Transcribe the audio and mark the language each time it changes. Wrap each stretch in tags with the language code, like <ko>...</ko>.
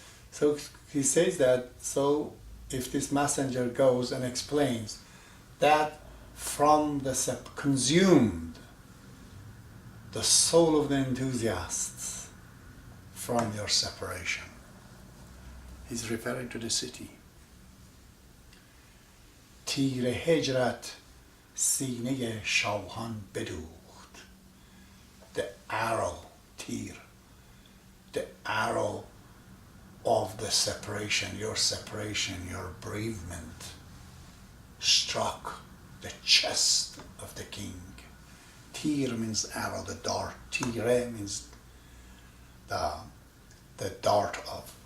<en>So he says that, so if this messenger goes and explains that from the consumed the soul of the enthusiasts from your separation. He's referring to the city.</en> <fa>تیر هجرت سینه شاهان بدوخت.</fa> <en>The arrow, تیر, the arrow of the separation, your bereavement, struck the chest of the king. Tir means arrow, the dart. Tire means the dart of.</en>